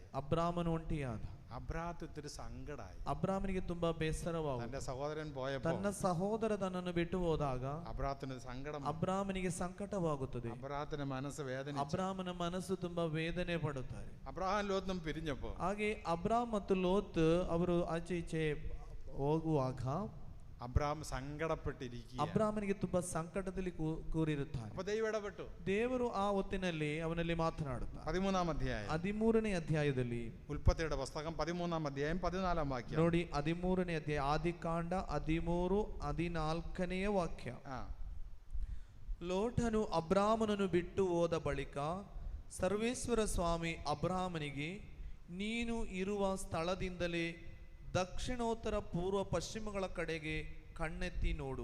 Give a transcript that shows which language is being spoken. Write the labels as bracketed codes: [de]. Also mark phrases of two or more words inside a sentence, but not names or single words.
[kn] ಅಬ್ರಾಮನು ಒಂಟಿಯಾದ. [ml] അബ്രാഹത്ത് ഇത്തിരി സങ്കടായി. [kn] ಅಬ್ರಾಮನಿಗೆ ತುಂಬಾ ಬೇಸರವಾಗುವುದು. [ml] തന്റെ സഹോദരൻ പോയപ്പോൾ, [kn] ತನ್ನ ಸಹೋದರ ತನ್ನನ್ನು ಬಿಟ್ಟು ಹೋದಾಗ [ml] അബ്രാഹത്തിന് സങ്കടം, [kn] ಅಬ್ರಾಮನಿಗೆ ಸಂಕಟವಾಗುತ್ತದೆ. [ml] അബ്രാഹത്തിന്റെ മനസ്സ് വേദന, [kn] ಅಬ್ರಾಮನ ಮನಸ್ಸು ತುಂಬಾ ವೇದನೆ ಪಡುತ್ತಾರೆ. [ml] അബ്രാഹം ലോത്തും പിരിഞ്ഞപ്പോ, [kn] ಹಾಗೆ ಅಬ್ರಾಮ್ ಮತ್ತು ಲೋತ್ ಅವರು ಆಚೆ ಈಚೆ ಹೋಗುವಾಗ [ml] അബ്രാം സങ്കടപ്പെട്ടിരിക്കുക. [kn] ಅಬ್ರಾಮನಿಗೆ ತುಂಬಾ ಸಂಕಟದಲ್ಲಿ ಕೂರಿರುತ್ತಾನೆ. [ml] അപ്പൊ ദൈവം ഇടപെട്ടു. [kn] ದೇವರು ಆ ಹೊತ್ತಿನಲ್ಲಿ ಅವನಲ್ಲಿ ಮಾತನಾಡುತ್ತಾರೆ. [ml] 13-ാം അധ്യായം, [kn] 13ನೇ ಅಧ್ಯಾಯದಲ್ಲಿ, [ml] ഉൽപ്പത്തിയുടെ പുസ്തകം 13-ാം അധ്യായം 14-ാം വാക്യം. [kn] ನೋಡಿ, 13ನೇ ಅಧ್ಯಾಯ, ಆದಿಕಾಂಡ 13, 14ನೇ ವಾಕ್ಯ. ಲೋಟನು ಅಬ್ರಾಮನನ್ನು ಬಿಟ್ಟು ಹೋದ ಬಳಿಕ ಸರ್ವೇಶ್ವರ ಸ್ವಾಮಿ ಅಬ್ರಾಮನಿಗೆ, ನೀನು ಇರುವ ಸ್ಥಳದಿಂದಲೇ ದಕ್ಷಿಣೋತ್ತರ ಪೂರ್ವ ಪಶ್ಚಿಮಗಳ ಕಡೆಗೆ ಕಣ್ಣೆತ್ತಿ ನೋಡು.